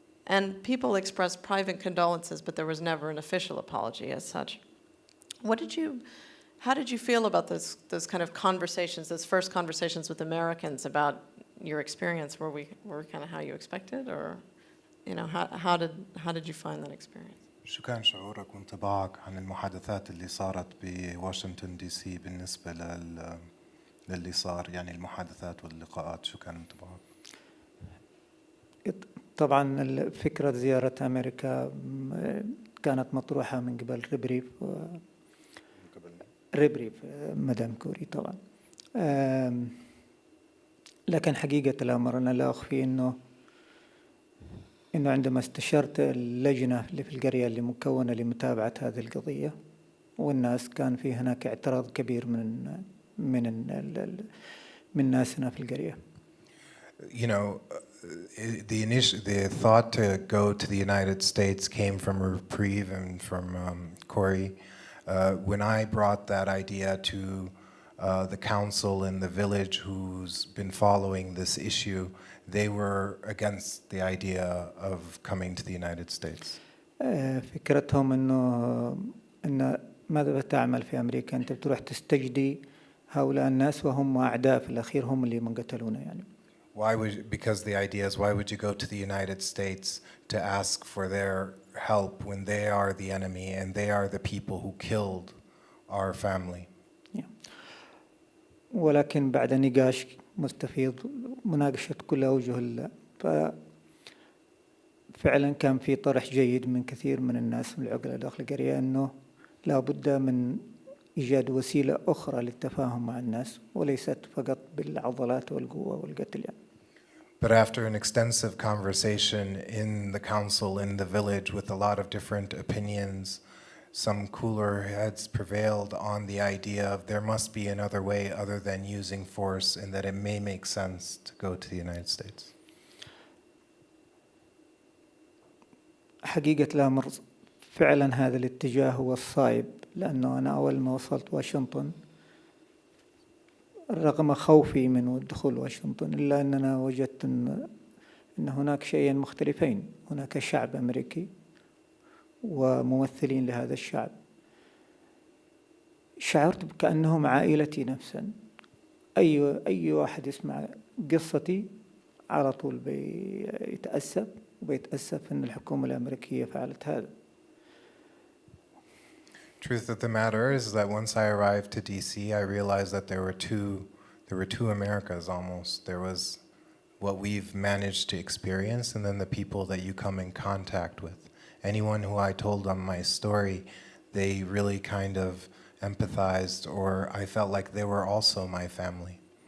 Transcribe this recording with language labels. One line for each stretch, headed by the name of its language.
English: And people expressed private condolences, but there was never an official apology as such. How did you feel about those kind of conversations, those first conversations with Americans about your experience? Were kind of how you expected, or how did you find that experience?
Arabic: شو كان شعورك وانطباعك عن المحادثات اللي صارت بواشنطن دي سي بالنسبة للي صار، يعني المحادثات واللقاءات، شو كان انطباعك؟ طبعا فكرة زيارة أمريكا كانت مطروحة من قبل ريبريف مدام كوري طبعا. لكن حقيقة الأمر أنا لا أخفي إنه عندما استشرت اللجنة اللي في القرية اللي مكونة لمتابعة هذه القضية والناس، كان في هناك اعتراض كبير من ناسنا في القرية.
English: the thought to go to the United States came from Reprieve and from Cori. When I brought that idea to the council in the village who's been following this issue, they were against the idea of coming to the United States.
Arabic: فكرتهم إن ماذا تعمل في أمريكا؟ أنت بتروح تستجدي هؤلاء الناس وهم أعداء في الأخير، هم اللي من قتلونا يعني.
English: Because the idea is, why would you go to the United States to ask for their help when they are the enemy and they are the people who killed our family?
Arabic: ولكن بعد نقاش مستفيض مناقشة كل أوجه فعلا كان في طرح جيد من كثير من الناس من العقلاء داخل القرية أنه لا بد من إيجاد وسيلة أخرى للتفاهم مع الناس وليست فقط بالعضلات والقوة والقتل يعني.
English: But after an extensive conversation in the council, in the village, with a lot of different opinions, some cooler heads prevailed on the idea of there must be another way other than using force, and that it may make sense to go to the United States.
Arabic: حقيقة الأمر فعلا هذا الاتجاه هو الصائب، لأنه أنا أول ما وصلت واشنطن رغم خوفي من دخول واشنطن إلا أننا وجدت أن هناك شيئين مختلفين. هناك شعب أمريكي وممثلين لهذا الشعب. شعرت كأنهم عائلتي نفسا. أي واحد يسمع قصتي على طول بيتأسف أن الحكومة الأمريكية فعلت هذا.
English: Truth of the matter is that once I arrived to DC, I realized that there were two Americas almost. There was what we've managed to experience, and then the people that you come in contact with. Anyone who I told them my story, they really kind of empathized, or I felt like they were also my family.